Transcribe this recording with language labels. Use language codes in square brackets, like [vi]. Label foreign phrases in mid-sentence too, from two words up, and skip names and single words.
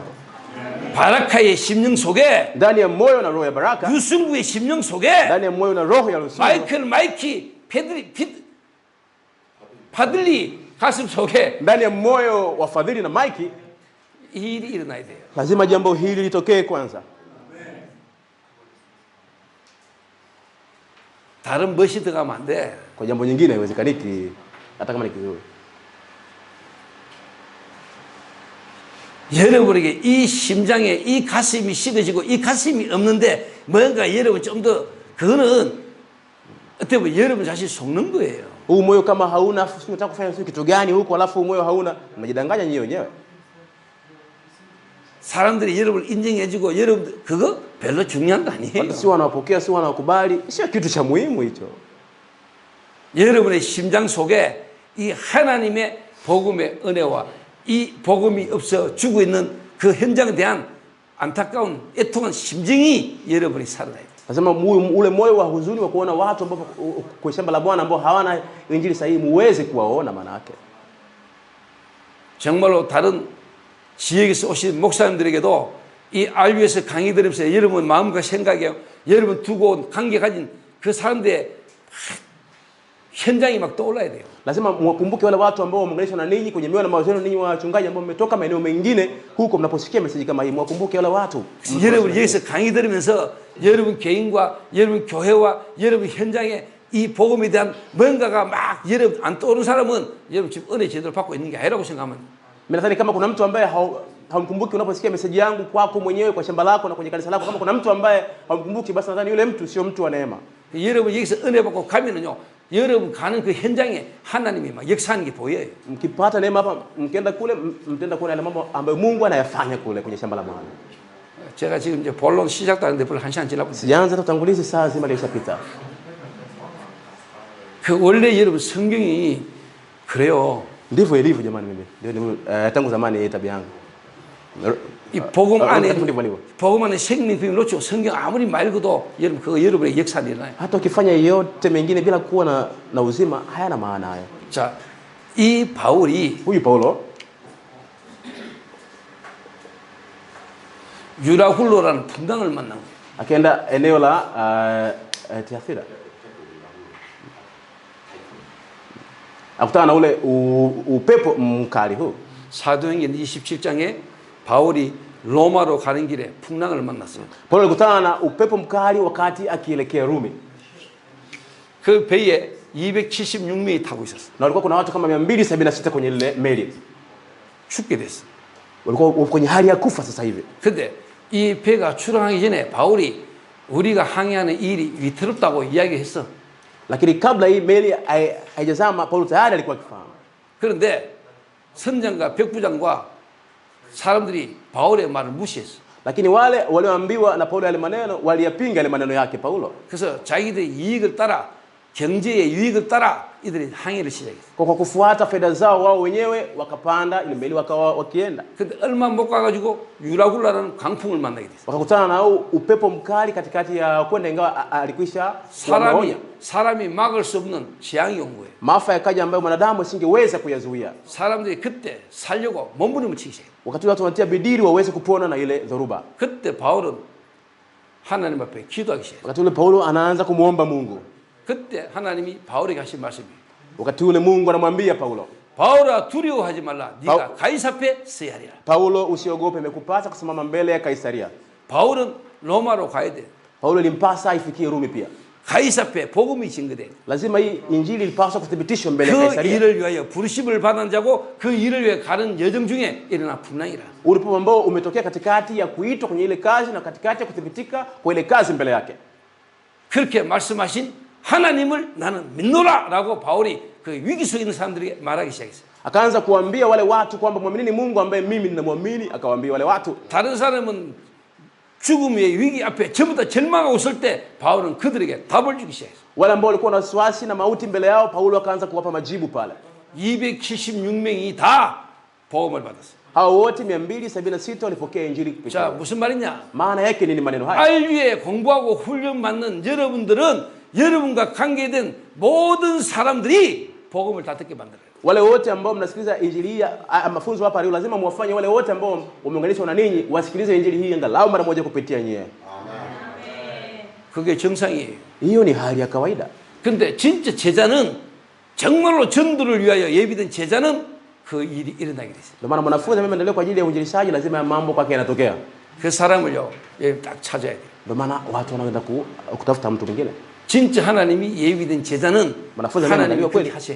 [ko] 바라카의 심령 속에 [sw] Ndani ya moyo na roho ya baraka, [ko] 유승구의 심령 속에 [sw] ndani ya moyo na roho ya Lusifu, [ko] 마이키 파들리 가슴 속에 [sw] ndani ya moyo wa Fadhili na Mike, [ko] 이 일이 일어나야 돼요. [sw] lazima jambo hili litokee kwanza. [ko] 다른 멋이 들어가면 안 돼. [sw] Kwa jambo nyingine haiwezekaniki, hata kama ni kizuri. [ko] 여러분에게 이 심장에 이 가슴이 식어지고 이 가슴이 없는데 뭔가 여러분 좀 더 그거는 어떻게 보면 여러분 자신 속는 거예요. [sw] Huu moyo kama hauna, unataka kufanya kitu gani huko alafu moyo hauna, mnajidanganya nyinyi wenyewe. [ko] 사람들이 여러분을 인정해주고 여러분 그거 별로 중요한 거 아니에요. [sw] Si wanawapokea, si wanawakubali, sio kitu cha muhimu hicho. [ko] 여러분의 심장 속에 이 하나님의 복음의 은혜와 이 복음이 없어 죽고 있는 그 현장에 대한 안타까운 애통한 심정이 여러분이 살아나야 돼요. [sw] Nasema ule moyo wa huzuni wa kuona watu ambao kwa shamba la Bwana ambao hawana injili sahihi muweze kuwaona maana yake. [ko] 정말로 다른 지역에서 오신 목사님들에게도 이 RU에서 강의 들으면서 여러분 마음과 생각에 여러분 두고 온 관계 가진 그 사람들의 현장이 막 떠올라야 돼요. [sw] Lazima mwakumbuke wale watu ambao wameunganishwa na ninyi kwenye mioyo na mawazo yenu, ninyi wachungaji ambao mmetoka maeneo mengine huko, mnaposikia message kama hii mwakumbuke wale watu. [ko] 여러분 여기서 강의 들으면서 여러분 개인과 여러분 교회와 여러분 현장에 이 복음에 대한 뭔가가 막 여러분 안 떠오르는 사람은 여러분 지금 은혜 제대로 받고 있는 게 아니라고 생각하면 [sw] Nadhani kama kuna mtu ambaye haumkumbuki unaposikia meseji yangu kwako mwenyewe kwa shamba lako na kwenye kanisa lako, kama kuna mtu ambaye haumkumbuki, basi nadhani yule mtu sio mtu wa neema. [ko] 여러분 여기서 은혜 받고 가면은요, 여러분 가는 그 현장에 하나님이 막 역사하는 게 보여요. [sw] Mkipata neema hapa, mkienda kule, mtenda kuona yale mambo ambayo Mungu anayafanya kule kwenye shamba la Bwana. [ko] 제가 지금 이제 본론 시작도 하는데 벌써 1시간 지나고 있어요. [sw] Sijaanza tutangulizi, saa zima ilishapita. [ko] 그 원래 여러분 성경이 그래요. [sw] Ndivyo ilivyo jamani, mimi ndio tangu zamani hii tabia yangu. [ko] 이 복음 안에 복음 안에 생명이 놓죠. 성경 아무리 말고도 여러분 그거 여러분의 역사가 일어나요. [sw] Hata ukifanya yote mengine bila kuwa na uzima hayana maana hayo. [ko] 자, 이 바울이 [sw] Huyu Paulo [ko] 유라굴로라는 풍당을 만난 거예요. [sw] akaenda eneo la Tiathira, akutana na ule upepo mkali huu. [ko] 사도행전 27장에 바울이 로마로 가는 길에 풍랑을 만났어요. [sw] Paulo alikutana na upepo mkali wakati akielekea Rumi. [ko] 그 배에 276명이 타고 있었어요. [sw] Na walikuwa kuna watu kama 276 kwenye ile meli. [ko] 죽게 됐어. [sw] Walikuwa kwenye hali ya kufa sasa hivi. [ko] 근데 이 배가 출항하기 전에 바울이 우리가 항해하는 일이 위태롭다고 이야기했어. [sw] Lakini kabla hii meli haijazama, Paulo tayari alikuwa akifahamu. [ko] 그런데 선장과 백부장과 사람들이 바울의 말을 무시했어. [sw] Lakini wale walioambiwa na Paulo yale maneno waliyapinga yale maneno yake Paulo. [ko] 그래서 자기들의 이익을 따라, 경제의 유익을 따라 이들이 항해를 시작했어. [sw] Kwa kufuata fedha zao wao wenyewe wakapanda ile meli wakawa wakienda. [ko] 근데 얼마 못 가가지고 유라굴라라는 강풍을 만나게 됐어. [sw] Wakakutana na upepo mkali katikati ya kwenda, ingawa alikwisha [ko] 사람이 막을 수 없는 재앙이 온 거예요. [sw] maafa yakaja ambayo mwanadamu asingeweza kuyazuia. [ko] 사람들이 그때 살려고 몸부림을 치기 시작해. [sw] Wakati watu wanatia bidii waweze kupona na ile dhoruba. [ko] 그때 바울은 하나님 앞에 기도하기 시작해. [sw] Wakati ule Paulo anaanza kumuomba Mungu. [ko] 그때 하나님이 바울에게 하신 말씀이, [sw] wakati ule Mungu anamwambia Paulo, [ko] 바울아 두려워하지 말라. 네가 가이사 앞에 서야 하리라. [sw] Paulo, usiogope, imekupasa kusimama mbele ya Kaisaria. [ko] 바울은 로마로 가야 돼. [sw] Paulo ilimpasa ifikie Rumi pia. [ko] 가이사 앞에 복음이 증거돼. [sw] lazima hii injili ilipaswa kuthibitishwa mbele ya [ko] 그 [sw] Kaisaria. [ko] 일을 위하여 부르심을 받은 자고 그 일을 위해 가는 여정 중에 일어난 풍랑이라. [sw] Ulipo ambao umetokea katikati ya kuitwa kwenye ile kazi na katikati ya kuthibitika kwa ile kazi mbele yake. [ko] 그렇게 말씀하신 하나님을 나는 믿노라라고 바울이 그 위기 속에 있는 사람들에게 말하기 시작했어요. [sw] Akaanza kuambia wale watu kwamba muaminini Mungu ambaye mimi ninamwamini. Akawaambia wale watu. [ko] 다른 사람은 죽음의 위기 앞에 전부 다 절망하고 있을 때 바울은 그들에게 답을 주기 시작했어요. [sw] Wale ambao walikuwa na wasiwasi na mauti mbele yao, Paulo akaanza kuwapa majibu pale. [ko] 276명이 다 복음을 받았어요. [sw] Hao wote 276 walipokea injili kupitia. [ko] 자, 무슨 말이냐? [sw] Maana yake nini maneno haya? [ko] 알위에 공부하고 훈련 받는 여러분들은 여러분과 관계된 모든 사람들이 복음을 다 듣게 만들어요. [sw] Wale wote ambao mnasikiliza injili hii, mafunzo hapa leo, lazima muwafanye wale wote ambao wameunganishwa na ninyi wasikilize injili hii angalau mara moja kupitia nyie. [ko] 그게 정상이에요. [sw] Hiyo ni hali ya kawaida. [ko] 근데 진짜 제자는 정말로 전도를 위하여 예비된 제자는 그 일이 일어나게 됐어요. [sw] Ndio maana mwanafunzi ameendelea kwa ajili ya uinjilishaji, lazima mambo kwake yanatokea. [ko] 그 사람을요, 딱 찾아야 돼요. [sw] Ndio maana watu wanaenda kutafuta mtu mwingine. [ko] 진짜 하나님이 예비된 제자는 하나님이 그렇게 하셔요.